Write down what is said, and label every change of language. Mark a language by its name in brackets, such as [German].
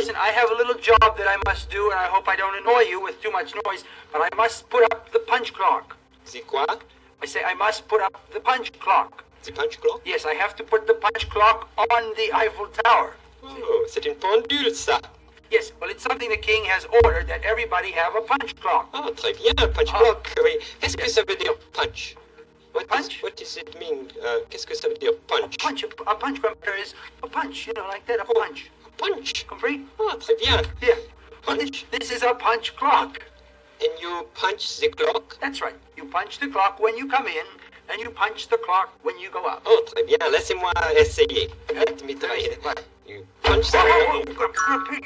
[English] listen, I have a little job that I must do, and I hope I don't annoy you with too much noise, but I must put up the punch clock. [French] C'est quoi? [English] I say I must put up the punch clock. [French] C'est punch clock? [English] Yes, I have to put the punch clock on the Eiffel Tower. [French] Oh, c'est une pendule, ça. [English] Yes, well, it's something the king has ordered that everybody have a punch clock. [French] Oh, très bien, punch Ah. clock. Oui. Qu'est-ce que ça veut dire punch? [English] Punch? What does it mean? [French] Qu'est-ce que ça veut dire punch? [English] A punch there is a punch, like that, a punch. Punch. [French] Compris? Oh, très bien. [English] Yeah. Punch. This is a punch clock. And you punch the clock? That's right. You punch the clock when you come in, and you punch the clock when you go out. [French] Oh, très bien. Laissez-moi essayer. [English] Let me try it. You punch the clock.